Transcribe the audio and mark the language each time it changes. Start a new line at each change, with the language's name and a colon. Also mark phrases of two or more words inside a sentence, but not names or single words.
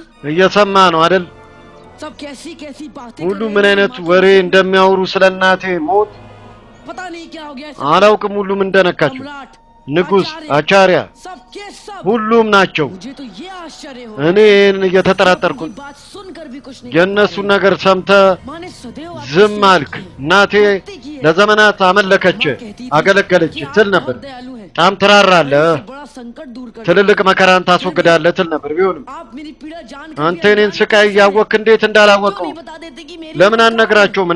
Amharic: እየሰማ ነው አይደል?
Hindi: सब कैसी बातें
Amharic: ሁሉ ምን አይነት ወሬ እንደሚያወሩ ስለናቴ ሞት
Hindi: पता नहीं क्या हो गया
Amharic: አላውቅም። ሁሉም እንደነካቸው ንጉስ አቻሪያ ሁሉም ናቸው። እኔ እየተጠራጠርኩ የነሱን ነገር ሰምተ ዝም አልክ። እናቴ ለዘመናት አመለከች አገለገለች ትል ነበር። በጣም ትራራለህ፣ ትልልቅ መከራን ታስወግዳለህ ትል ነበር። ቢሆንም አንተ እኔን ስቃይ እያወቅህ እንዴት እንዳላወቀው ለምን አልነግራቸውም?